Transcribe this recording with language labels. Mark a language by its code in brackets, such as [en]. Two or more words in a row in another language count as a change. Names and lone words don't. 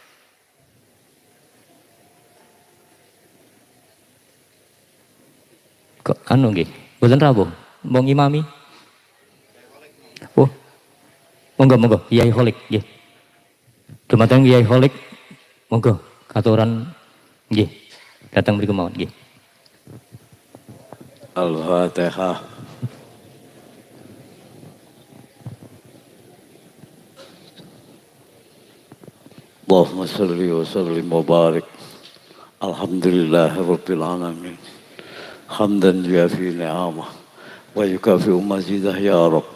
[jv] Kok anu nggih, mboten rawuh, mong imami. Oh. Monggo, Kyai Holik nggih. Dumateng Kyai Holik, monggo katuran nggih. Datang mriku mawon nggih. Al-Fatihah. [ar] اللهم صل وسلم وبارك. الحمد لله رب العالمين. حمدا يوافي نعمه ويكافئ مزيده يا رب.